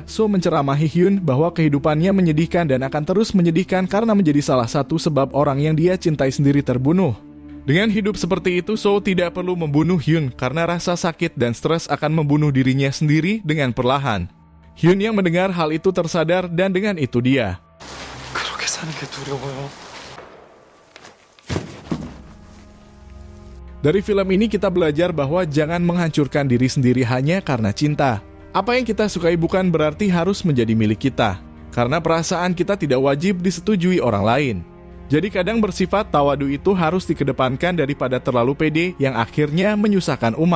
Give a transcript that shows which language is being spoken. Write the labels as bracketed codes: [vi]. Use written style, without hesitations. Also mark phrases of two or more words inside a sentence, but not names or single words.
[id] So menceramahi Hyun bahwa kehidupannya menyedihkan dan akan terus menyedihkan karena menjadi salah satu sebab orang yang dia cintai sendiri terbunuh. Dengan hidup seperti itu So tidak perlu membunuh Hyun karena rasa sakit dan stres akan membunuh dirinya sendiri dengan perlahan. Hyun yang mendengar hal itu tersadar dan dengan itu dia. [ko] 그렇게 사는 게 두려워요. [id] Dari film ini kita belajar bahwa jangan menghancurkan diri sendiri hanya karena cinta. Apa yang kita sukai bukan berarti harus menjadi milik kita. Karena perasaan kita tidak wajib disetujui orang lain. Jadi kadang bersifat tawadu itu harus dikedepankan daripada terlalu pede yang akhirnya menyusahkan umat.